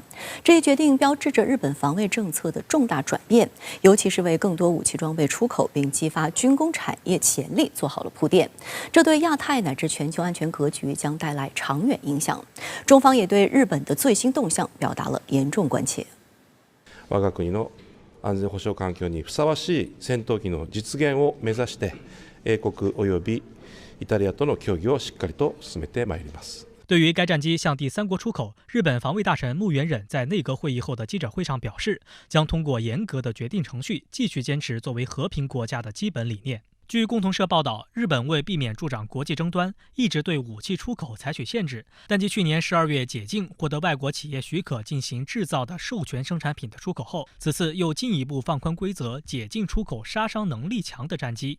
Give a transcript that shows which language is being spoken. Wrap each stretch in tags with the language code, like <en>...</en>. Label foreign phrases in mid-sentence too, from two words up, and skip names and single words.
<zh>这一决定标志着日本防卫政策的重大转变，尤其是为更多武器装备出口并激发军工产业潜力做好了铺垫。这对亚太乃至全球安全格局将带来长远影响。中方也对日本的最新动向表达了严重关切。</zh> <ja>我が国の安全保障環境にふさわしい戦闘機の実現を目指して、英国およびイタリアとの協議をしっかりと進めてまいります。</ja> <zh>对于该战机向第三国出口，日本防卫大臣木原忍在内阁会议后的记者会上表示，将通过严格的决定程序，继续坚持作为和平国家的基本理念。据共同社报道，日本为避免助长国际争端，一直对武器出口采取限制，但继去年12月解禁获得外国企业许可进行制造的授权生产品的出口后，此次又进一步放宽规则，解禁出口杀伤能力强的战机。</zh>